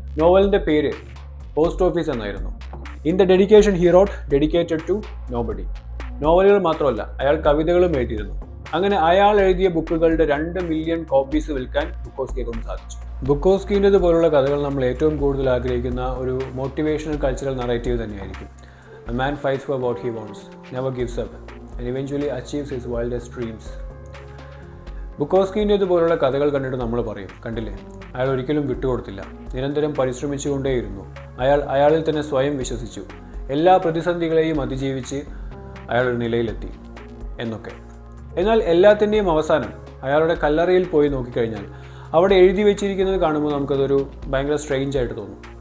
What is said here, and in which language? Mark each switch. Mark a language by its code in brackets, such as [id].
[ml] നോവലിൻ്റെ പേര് post office എന്നായിരുന്നു. [en] In the dedication he wrote dedicated to nobody. [ml] നോവലുകൾ മാത്രമല്ല, അയാൾ കവിതകളും എഴുതിയിരുന്നു. അങ്ങനെ അയാൾ എഴുതിയ ബുക്കുകളുടെ 2 മില്യൺ കോപ്പീസ് വിൽക്കാൻ ബുക്കോസ്കിയെ കൊണ്ട് സാധിച്ചു. ബുക്കോസ്കിൻ്റെത് പോലുള്ള കഥകൾ നമ്മൾ ഏറ്റവും കൂടുതൽ ആഗ്രഹിക്കുന്ന ഒരു മോട്ടിവേഷണൽ കൾച്ചറൽ നറേറ്റീവ് തന്നെയായിരിക്കും. [en] A man fights for what he wants, never gives up, and eventually achieves his wildest dreams. [ml] ബുക്കോസ്കിൻ്റെത് പോലുള്ള കഥകൾ കണ്ടിട്ട് നമ്മൾ പറയും, കണ്ടില്ലേ, അയാൾ ഒരിക്കലും വിട്ടുകൊടുത്തില്ല, നിരന്തരം പരിശ്രമിച്ചുകൊണ്ടേയിരുന്നു, അയാളിൽ തന്നെ സ്വയം വിശ്വസിച്ചു, എല്ലാ പ്രതിസന്ധികളെയും അതിജീവിച്ച് അയാൾ ഒരു നിലയിലെത്തി എന്നൊക്കെ. എന്നാൽ എല്ലാത്തിൻ്റെയും അവസാനം അയാളുടെ കല്ലറയിൽ പോയി നോക്കിക്കഴിഞ്ഞാൽ അവിടെ എഴുതി വെച്ചിരിക്കുന്നത് കാണുമ്പോൾ നമുക്കതൊരു ഭയങ്കര സ്ട്രെയിഞ്ച് ആയിട്ട് തോന്നും.